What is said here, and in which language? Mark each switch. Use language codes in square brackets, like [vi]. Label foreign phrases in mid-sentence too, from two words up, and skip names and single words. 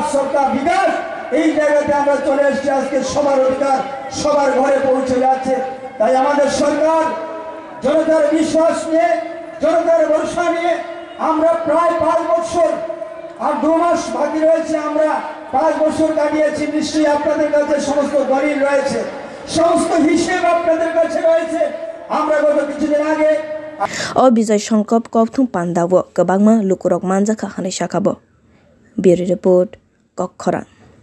[hi] सबका विकास [bn] এই জায়গাতে আমরা চলে এসেছি আজকে সবার অধিকার সবার ঘরে পৌঁছে যাচ্ছে তাই আমাদের সরকার জনতার বিশ্বাস নিয়ে জনতার ভরসা নিয়ে আমরা প্রায় 5 বছর আর 2 মাস বাকি রয়েছে আমরা 5 বছর কাটিয়েছি নিশ্চয়ই আপনাদের কাছে সমস্ত দলিল রয়েছে সমস্ত হিসেব আপনাদের কাছে রয়েছে আমরা গত কিছুদিন আগে [trp] O Bizay Shankop Kopthum Pandawo Gabangma Lukurok Manjaka Hani Shakabo [en] Bureau Report [trp] Kokkhorang